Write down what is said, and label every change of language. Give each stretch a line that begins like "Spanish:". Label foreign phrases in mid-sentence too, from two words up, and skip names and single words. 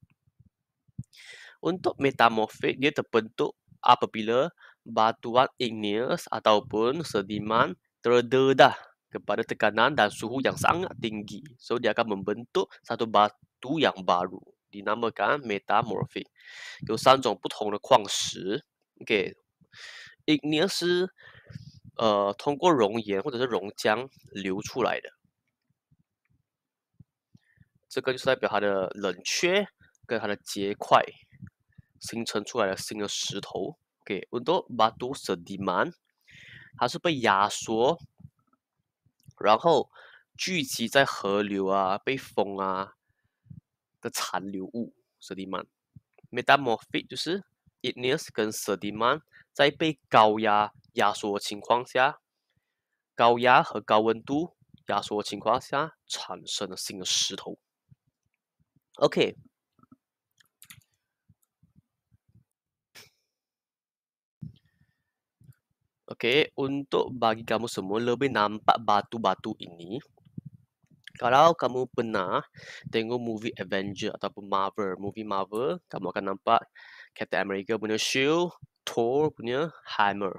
Malay: Untuk metamorfik, dia terbentuk apabila batuan igneous ataupun sediman terdedah kepada tekanan dan suhu yang sangat tinggi. So, dia akan membentuk satu batu yang baru. Dinamakan metamorphic.
Chinese: 有3种不同的矿石。OK， igneous 是通过熔岩或者是熔浆流出来的，这个就是代表它的冷却跟它的结块形成出来的新的石头。OK，
Malay: untuk batu sediman，
Chinese: 它是被压缩，然后聚集在河流啊、被风啊的残留物 sediman。Metamorphic 就是 igneous 跟 sediman 在被高压压缩的情况下，高压和高温度压缩的情况下产生了新的石头。
Malay: OK。Okey, untuk bagi kamu semua lebih nampak batu-batu ini, kalau kamu pernah tengok movie Avenger ataupun movie Marvel, kamu akan nampak Captain America punya shield, Thor punya hammer.